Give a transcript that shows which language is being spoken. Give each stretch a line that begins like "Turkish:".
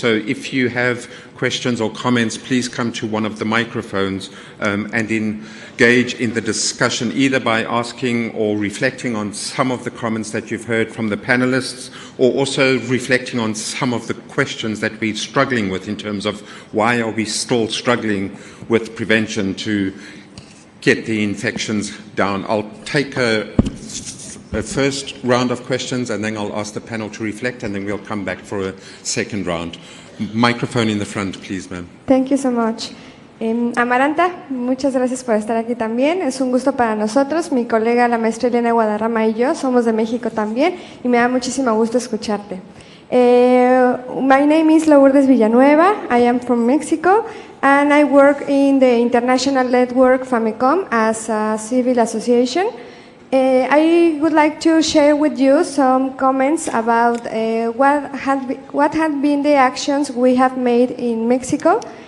English: So if you have questions or comments, please come to one of the microphones and engage in the discussion, either by asking or reflecting on some of the comments that you've heard from the panelists, or also reflecting on some of the questions that we're struggling with in terms of why are we still struggling with prevention to get the infections down. I'll take a first round of questions, and then I'll ask the panel to reflect, and then we'll come back for a second round. Microphone in the front, please, ma'am. Thank you so much.
Spanish: Amaranta, muchas gracias por estar aquí también. Es un gusto para nosotros. Mi colega, la maestra Elena Guadarrama y yo somos de México también y me da muchísimo gusto escucharte.
English: My name is Lourdes Villanueva. I am from Mexico and I work in the international network FAMECOM as a civil association. I would like to share with you some comments about what have been the actions we have made in Mexico.